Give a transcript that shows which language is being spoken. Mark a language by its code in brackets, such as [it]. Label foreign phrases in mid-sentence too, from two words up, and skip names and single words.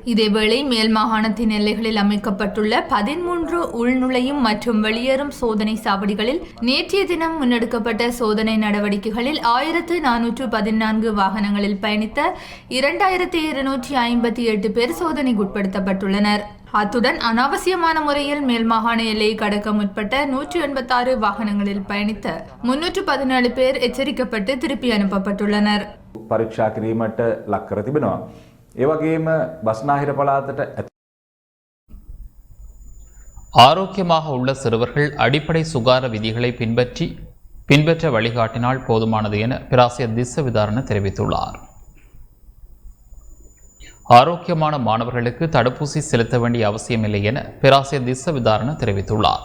[ta] இதேவேளை மேல் மாகாணத்தின் எல்லைகளில் அமைக்கப்பட்டுள்ள 13 உள்நுழையும் மற்றும் வெளியேறும் சோதனை சாவடிகளில் நேற்றைய தினம் முன்னெடுக்கப்பட்ட சோதனை நடவடிக்கைகளில் 1414 வாகனங்களில் பயணித்த 2258 பேர் சோதனைக்குட்படுத்தப்பட்டுள்ளனர். அத்துடன் அனாவசியமான முறையில் மேல் மாகாண எல்லையை கடக்க முற்பட்ட 186 வாகனங்களில் பயணித்த 317 பேர் எச்சரிக்கப்பட்டு திருப்பி அனுப்பப்பட்டுள்ளனர். [si] පරීක්ෂා කිරීමට ලක් කර තිබෙනවා. ඒ වගේම බස්නාහිර පළාතට [ta] ஆரோக்கியமாக உள்ள சிறுவர்கள் அடிப்படை சுகாதார விதிகளை பின்பற்ற வழிகாட்டினால் போதுமானது என பேராசிரியர் திஸ்ஸ விதாரண தெரிவித்துள்ளார். ஆரோக்கியமான மாணவர்களுக்கு தடுப்பூசி செலுத்த வேண்டிய அவசியமில்லை என பேராசிரியர் திஸ்ஸ விதாரண தெரிவித்துள்ளார்.